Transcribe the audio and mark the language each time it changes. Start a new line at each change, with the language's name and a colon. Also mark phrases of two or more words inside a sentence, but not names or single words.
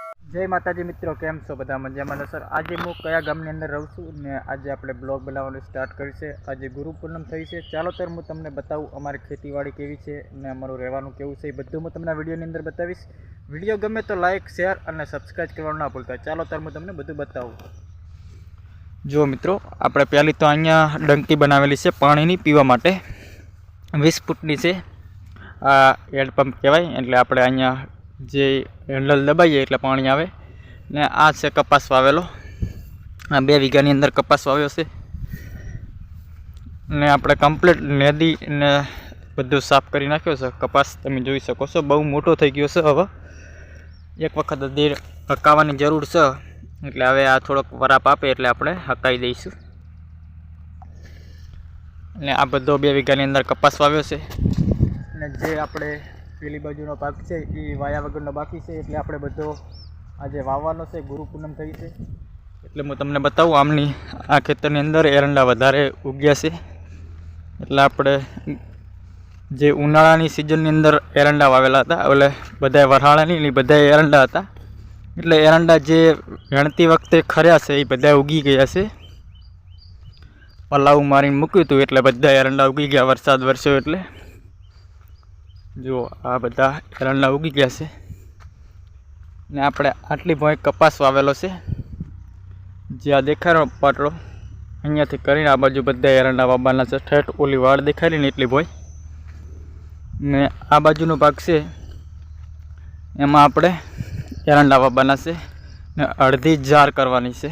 Gujarati: જય માતાજી મિત્રો, કેમ છો બધા મજામાં ને? સર આજ હું ક્યા ગામની અંદર રહું છું ને આજ આપણે બ્લોગ બનાવવાનું સ્ટાર્ટ કર્યું છે। આજ ગુરુ પૂનમ થઈ છે। ચાલો તર હું તમને બતાવું અમારી ખેતીવાડી કેવી છે ને અમારું રહેવાનું કેવું છે, બધું હું તમને વિડિયોની અંદર બતાવીશ। વિડિયો ગમે તો લાઇક શેર અને સબ્સ્ક્રાઇબ કરવાનું ના ભૂલતા। ચાલો તર હું તમને બધું બતાવું। જો મિત્રો આપણે પહેલી તો અહીંયા ડંકી બનાવેલી છે પાણીની પીવા માટે, 20 ફૂટની છે। આ હેડપંપ કહેવાય એટલે આપણે અહીંયા જે હેન્ડલ દબાઈએ એટલે પાણી આવે ને આ છે કપાસ વાવેલો। આ 2 વીઘાની અંદર કપાસ વાવ્યો છે ને આપણે કમ્પ્લીટ નેદી ને બધું સાફ કરી નાખ્યો છે। કપાસ તમે જોઈ શકો છો બહુ મોટો થઈ ગયો છે। હવે એક વખત દેર હકાવાની જરૂર છે એટલે હવે આ થોડોક વરાપ આપે એટલે આપણે હકાઈ દઈશું। ને આ બધો 2 વીઘાની અંદર કપાસ વાવ્યો છે ને જે આપણે પેલી બાજુનો પાક છે એ વાયા વગરનો બાકી છે એટલે આપણે બધો આજે વાવવાનો છે। ગુરુ પૂનમ થઈ છે એટલે હું તમને બતાવું. આમની આ ખેતરની અંદર એરંડા વધારે ઉગ્યા છે એટલે આપણે જે ઉનાળાની સીઝનની અંદર એરંડા વાવેલા હતા એટલે બધાય વરહાળાની ને બધાય એરંડા હતા એટલે એરંડા જે વેણતી વખતે ખર્યા છે એ બધાય ઉગી ગયા છે। પલાવ મારીને મૂક્યું હતું એટલે બધાય એરંડા ઉગી ગયા। વરસાદ વરસ્યો એટલે જો આ બધા એરંડા ઉગી ગયા છે ને આપણે આટલી ભોંય કપાસ વાવેલો છે। જે આ દેખાય પાટલો અહીંયાથી કરીને આ બાજૂ બધા એરંડા વાવવાના છે। ઠેઠ ઓલી વાડ દેખાય ને એટલી ભોંય ને આ બાજુનો ભાગ છે એમાં આપણે એરંડા વાવવાના છે ને અર્ધી જાર કરવાની છે।